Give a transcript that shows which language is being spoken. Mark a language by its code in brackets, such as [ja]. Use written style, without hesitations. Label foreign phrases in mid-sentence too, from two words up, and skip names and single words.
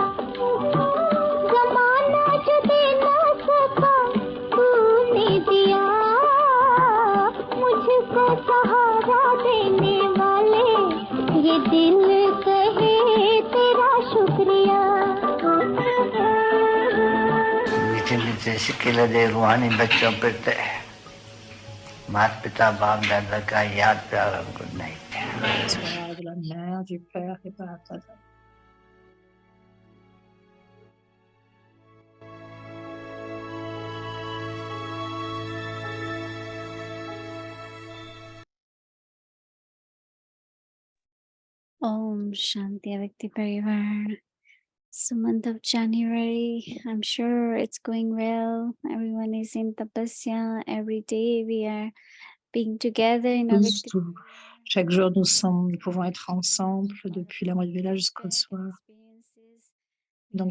[hi] जमाना जो दे ना सका तूने दिया मुझको सहारा देने वाले ये दिल कहे तेरा शुक्रिया मीठे सिक्के लदे रूहानी बच्चों पर माता पिता बाप दादा का याद प्यार और [en] good night. [fr] De la mère, du père et par Dada. [hi] ओम शांति अवक्ति परिवार. [en] It's the month of January. I'm sure it's going well. Everyone is in tapasya. Every day we are being together in [fr] Tous, Avakti. Chaque jour, nous pouvons être ensemble depuis la moitié de la jusqu'au soir. Donc,